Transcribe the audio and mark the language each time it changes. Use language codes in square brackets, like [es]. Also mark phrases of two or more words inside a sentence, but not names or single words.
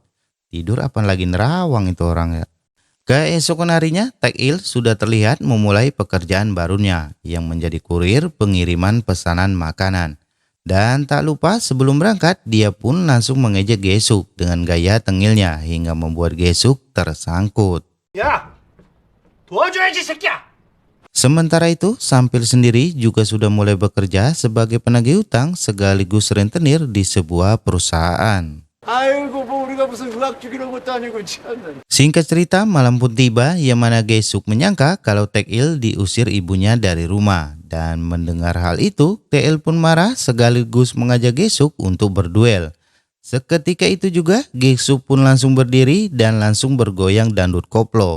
[id] Tidur apa lagi nerawang itu orang ya. Keesokan harinya, Taekil sudah terlihat memulai pekerjaan barunya yang menjadi kurir pengiriman pesanan makanan. Dan tak lupa sebelum berangkat, dia pun langsung mengejek Gaesuk dengan gaya tengilnya hingga membuat Gaesuk tersangkut. [ko] 야, 도와줘야지 새끼야. [id] Sementara itu, Sampil sendiri juga sudah mulai bekerja sebagai penagih utang sekaligus rentenir di sebuah perusahaan. [ko] 아이고 뭐 우리가 무슨 의학 죽이는 것도 아니고 참. [id] Singkat cerita, malam pun tiba yang mana Gaesuk menyangka kalau Taekil diusir ibunya dari rumah. Dan mendengar hal itu, Taekil pun marah sekaligus mengajak Gaesuk untuk berduel. Seketika itu juga, Gaesuk pun langsung berdiri dan langsung bergoyang dangdut koplo.